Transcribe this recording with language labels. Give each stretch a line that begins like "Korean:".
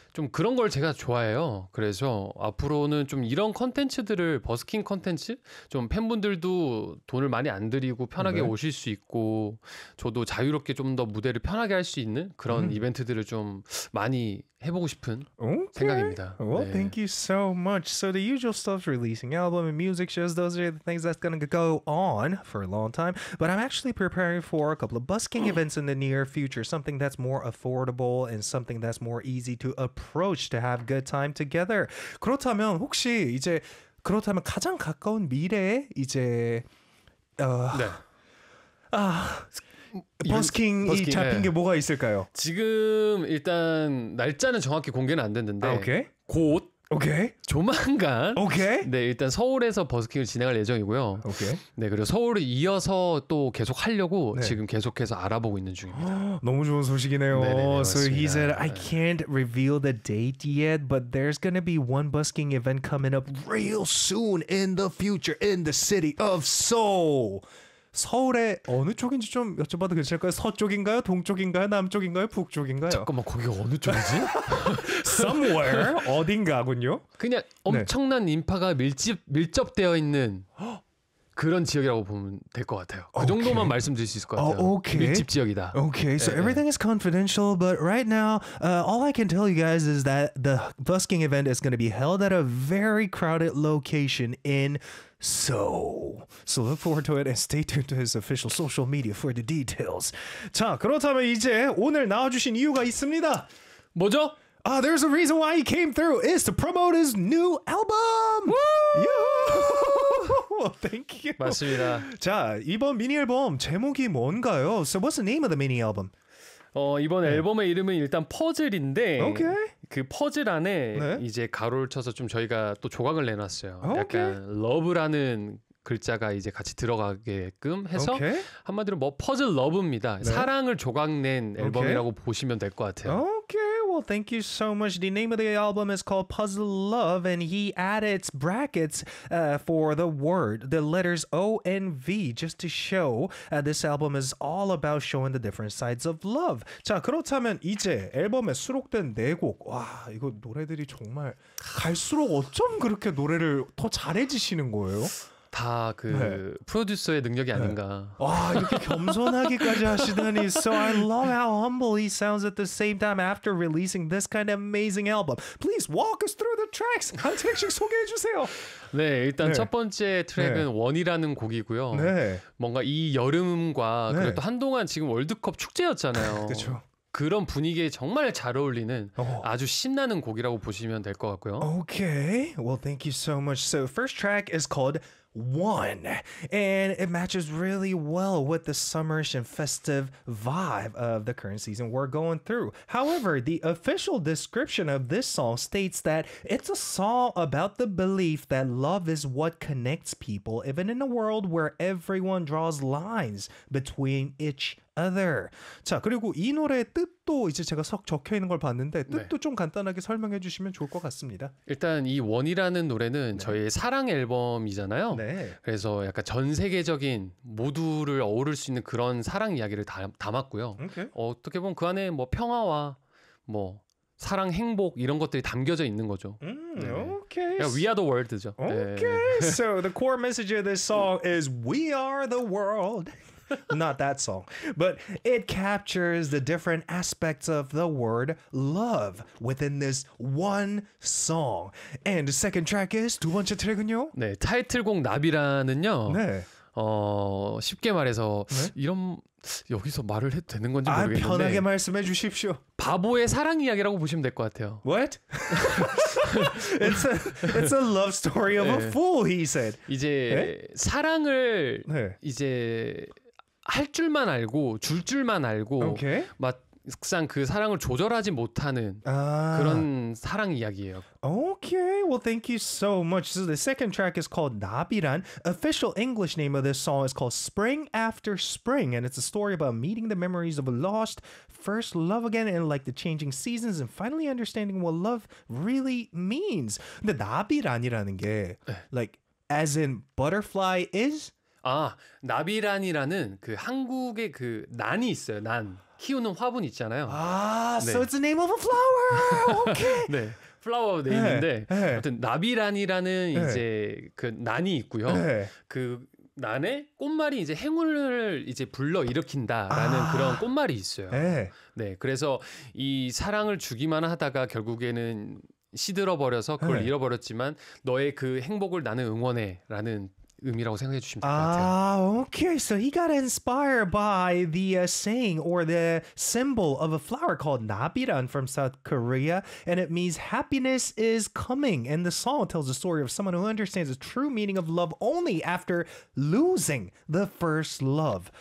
Korean: 좀 그런 걸 제가 좋아해요. 그래서 앞으로는 좀 이런 컨텐츠들을 버스킹 컨텐츠 좀 팬분들도 돈을 많이 안 드리고 편하게 네. 오실 수 있고 저도 자유롭게 좀 더 무대를 편하게 할 수 있는 그런 이벤트들을 좀 많이 해보고 싶은
English: okay.
Korean: 생각입니다.
English: Well, 네. thank you so much. So the usual stuff, releasing album and music shows, those are the things that's going to go on for a long time. But I'm actually preparing for a couple of busking events in the near future. Something that's more affordable and something that's more easy to approach to have good time together.
Korean: 그렇다면 혹시 이제 그렇다면 가장 가까운 미래에 이제 네. 아 버스킹이 잡힌 네. 게 뭐가 있을까요? 지금 일단 날짜는 정확히 공개는 안 됐는데
English: 아, 오케이.
Korean: 곧
English: 오케이.
Korean: 조만간
English: 오케이.
Korean: 네, 일단 서울에서 버스킹을 진행할 예정이고요.
English: 오케이.
Korean: 네, 그리고 서울을 이어서 또 계속 하려고 네. 지금 계속해서 알아보고 있는 중입니다. 너무 좋은 소식이네요. 네네,
English: so he said I can't reveal the date yet, but there's going to be one busking event coming up real soon in the future in the city of Seoul.
Korean: 서울의 어느 쪽인지 좀 여쭤봐도 괜찮을까요? 서쪽인가요? 동쪽인가요? 남쪽인가요? 북쪽인가요? 잠깐만 거기가 어느 쪽이지? Somewhere 어딘가군요. 그냥 엄청난 네. 인파가 밀접되어 있는 그런 지역이라고 보면 될 것 같아요. 그
English: okay.
Korean: 정도만 말씀드릴 수 있을 것 같아요.
English: Okay.
Korean: 밀집 지역이다.
English: Okay, so 네. everything is confidential, but right now, all I can tell you guys is that the busking event is going to be held at a very crowded location in Seoul. So look forward to it and stay tuned to his official social media for the details.
Korean: 자, 그렇다면 이제 오늘 나와주신 이유가 있습니다. 뭐죠?
English: There's a reason why he came through is to promote his new album. Woo! Thank you.
Korean: 맞습니다. 자, 이번 미니 앨범 제목이 뭔가요?
English: So what's the name of the mini album?
Korean: 이번 네. 앨범의 이름은 일단 퍼즐인데
English: okay.
Korean: 그 퍼즐 안에 네. 이제 가로를 쳐서 좀 저희가 또 조각을 내놨어요.
English: Okay.
Korean: 약간 러브라는 글자가 이제 같이 들어가게끔 해서
English: okay.
Korean: 한마디로 뭐 퍼즐 러브입니다. 네. 사랑을 조각 낸 앨범이라고 okay. 보시면 될 것 같아요.
English: Okay. Well, thank you so much. The name of the album is called Puzzle Love, and he added brackets for the word, the letters O-N-V, just to show this album is all about showing the different sides of love.
Korean: 자, 그렇다면 이제 앨범에 수록된 네 곡. 와, 이거 노래들이 정말 갈수록 어쩜 그렇게 노래를 더 잘해지시는 거예요? 다 그 네. 프로듀서의 능력이 아닌가. 와, 이렇게 겸손하기까지 하시다니.
English: So I love how humble he sounds at the same time after releasing this kind of amazing album. Please walk us through the tracks.
Korean: 한 트랙씩 소개해 주세요. 네, 일단 네. 첫 번째 트랙은 네. 원이라는 곡이고요. 네. 뭔가 이 여름과 네. 그리고 또 한동안 지금 월드컵 축제였잖아요. 그렇죠. 그런 분위기에 정말 잘 어울리는 아주 신나는 곡이라고 보시면 될 것 같고요.
English: Okay. Well, thank you so much. So first track is called One, and it matches really well with the summerish and festive vibe of the current season we're going through. However, the official description of this song states that it's a song about the belief that love is what connects people, even in a world where everyone draws lines between each other.
Korean: 자, 그리고 이 노래의 뜻도 이제 제가 석 적혀 있는 걸 봤는데 뜻도 네. 좀 간단하게 설명해 주시면 좋을 것 같습니다. 일단 이 원이라는 노래는 네. 저희의 사랑 앨범이잖아요. 네. 그래서 약간 전 세계적인 모두를 어우를 수 있는 그런 사랑 이야기를 담았고요.
English: Okay.
Korean: 어떻게 보면 그 안에 뭐 평화와 뭐 사랑, 행복 이런 것들이 담겨져 있는 거죠.
English: Okay. We are the world
Korean: 죠.
English: Okay. 네. So the core message of this song is we are the world. Not that song, but it captures the different aspects of the word love within this one song. And the second track is
Korean: 두 번째 트랙은요? 네, 타이틀곡 나비라는요. 네. 쉽게 말해서 네? 이런 여기서 말을 해도 되는 건지 모르겠는데. 아, 편하게 말씀해 주십시오. 바보의 사랑 이야기라고 보시면 될 것 같아요.
English: What? it's a love story of 네. a fool, he said.
Korean: 이제 네? 사랑을 네. 이제 할 줄만 알고 줄 줄만 알고
English: okay.
Korean: 막상 그 사랑을 조절하지 못하는 아. 그런 사랑 이야기예요.
English: Okay, well, thank you so much. So the second track is called 나비란. Official English name of this song is called Spring After Spring, and it's a story about meeting the memories of a lost first love again, and like the changing seasons, and finally understanding what love really means.
Korean: 근데 나비란이라는 게
English: like as in butterfly is.
Korean: 아, 나비란이라는 그 한국의 그 난이 있어요. 난 키우는 화분 있잖아요.
English: 아, 네. so it's the name of a flower. Okay.
Korean: 네. 플라워 네임인데 아무튼 나비란이라는 네. 이제 그 난이 있고요. 네. 그 난에 꽃말이 이제 행운을 이제 불러 일으킨다라는 아. 그런 꽃말이 있어요. 네. 네. 그래서 이 사랑을 주기만 하다가 결국에는 시들어 버려서 그걸 네. 잃어버렸지만 너의 그 행복을 나는 응원해라는 의미라고 생각해 주시면 될 것 같아요.
English: Okay, so he got inspired by the saying or the symbol of a flower called 나비란 from South Korea, and it means happiness is coming. And the song tells the story of someone who understands the true meaning of love only after losing the first love.